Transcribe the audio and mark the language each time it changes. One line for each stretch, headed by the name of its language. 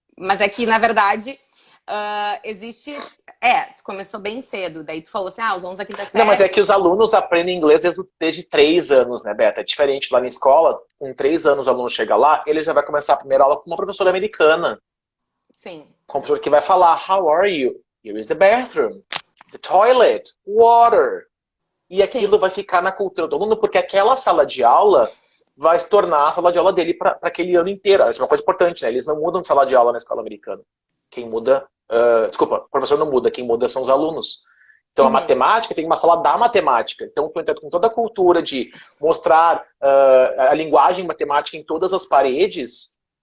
Portuguese: mas é que, na verdade, existe. Tu começou bem cedo. Daí tu falou assim: os alunos da quinta Não, mas é série. que os alunos aprendem inglês desde 3 anos, né, Beta? É diferente lá na escola, com 3 anos o aluno chega lá, ele já vai começar a primeira aula com uma professora americana. Sim. Com uma professora que vai falar,
English: how are you? Here is the bathroom, the toilet, water.
Portuguese: E aquilo Sim. vai ficar na cultura do aluno, porque aquela sala de aula vai se tornar a sala de aula dele para aquele ano inteiro. Isso é uma coisa importante, né? Eles não mudam de sala de aula na escola americana. Quem muda. Desculpa, o professor não muda, quem muda são os alunos. Então, a Uhum. matemática tem uma sala da matemática. Então, tu entra com toda a cultura de mostrar a linguagem matemática em todas as paredes